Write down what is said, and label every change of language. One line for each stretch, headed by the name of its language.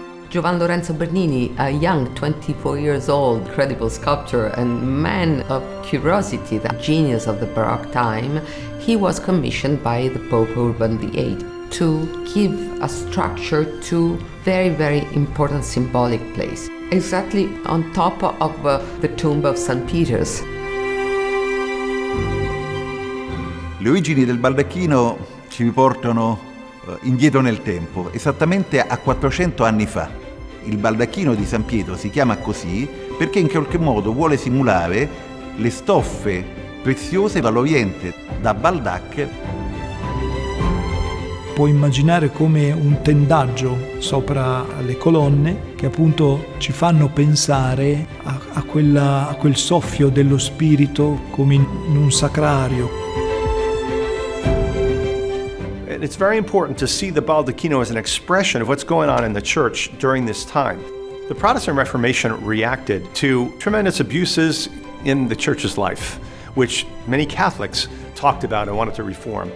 English: Giovan Lorenzo Bernini, a young 24 years old, incredible sculptor and man of curiosity, the genius of the Baroque time, he was commissioned by the Pope Urban VIII to give a structure to very, very important symbolic place, exactly on top of the tomb of St. Peter's.
Italian: Le origini del baldacchino ci riportano indietro nel tempo, esattamente a 400 anni fa. Il baldacchino di San Pietro si chiama così perché in qualche modo vuole simulare le stoffe preziose dall'Oriente, da Baldac. Puoi immaginare come un tendaggio sopra le colonne che appunto ci fanno pensare a quel soffio dello spirito come in un sacrario.
English: It's very important to see the baldacchino as an expression of what's going on in the church during this time. The Protestant Reformation reacted to tremendous abuses in the church's life, which many Catholics talked about and wanted to reform.